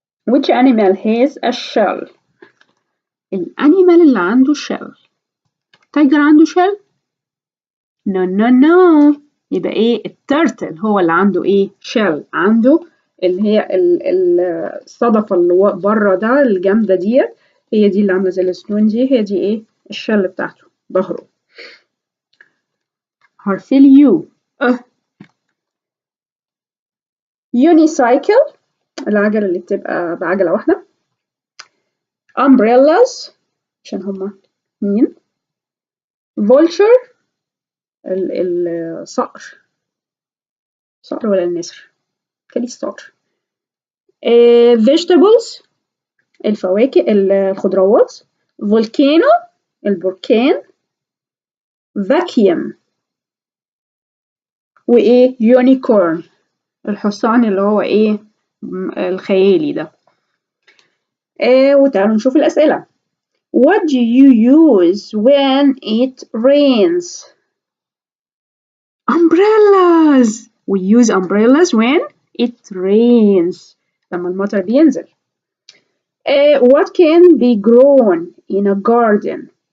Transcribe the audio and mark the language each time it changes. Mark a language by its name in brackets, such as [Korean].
[English] Which animal has a shell? [Arabic] الأنيمال اللي عنده shell. [English] tiger [Arabic] عنده [English] shell؟ No no no. [Arabic] يبقى ايه؟ الترتل هو اللي عنده ايه؟ shell. عنده اللي هي الصدفة اللي بره ده الجامدة ديت، هي دي اللي عاملة زي السبون دي، هي دي ايه؟ الشل بتاعته، ظهره. حرف اليو. unicycle العجلة اللي بتبقى بعجلة واحدة. umbrellas عشان هما مين. vulture الصقر. صقر ولا النسر؟ كده الصقر. vegetables الفواكه الخضروات. volcano البركان. vacuum وايه unicorn الحصان اللي هو ايه الخيالي ده. وتعالوا نشوف الأسئلة. [English] What do you use when it rains? Umbrellas. We use umbrellas when it rains. [Arabic] لما المطر بينزل. [English] What can be grown in a garden?